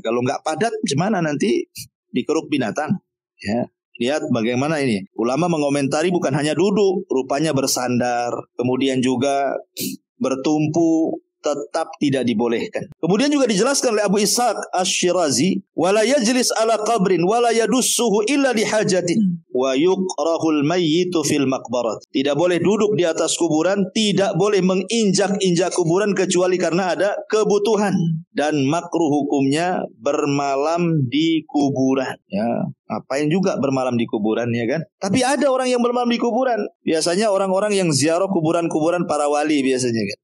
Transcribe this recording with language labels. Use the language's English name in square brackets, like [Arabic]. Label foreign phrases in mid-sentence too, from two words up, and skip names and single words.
[Indonesian] Kalau nggak padat, gimana nanti dikeruk binatang? Ya. Lihat bagaimana ini. Ulama mengomentari bukan hanya duduk, rupanya bersandar, kemudian juga bertumpu, tetap tidak dibolehkan. Kemudian juga dijelaskan oleh [Arabic] Abu Ishaq Asy-Syirazi, ولا يجلس على قبر ولا يدوسه إلا لحاجة ويكره المبيت في المقبرة. [Indonesian] Tidak boleh duduk di atas kuburan, tidak boleh menginjak-injak kuburan kecuali karena ada kebutuhan, dan makruh hukumnya bermalam di kuburan. Ya, ngapain juga bermalam di kuburan ya kan? Tapi ada orang yang bermalam di kuburan. Biasanya orang-orang yang ziarah kuburan-kuburan para wali biasanya kan.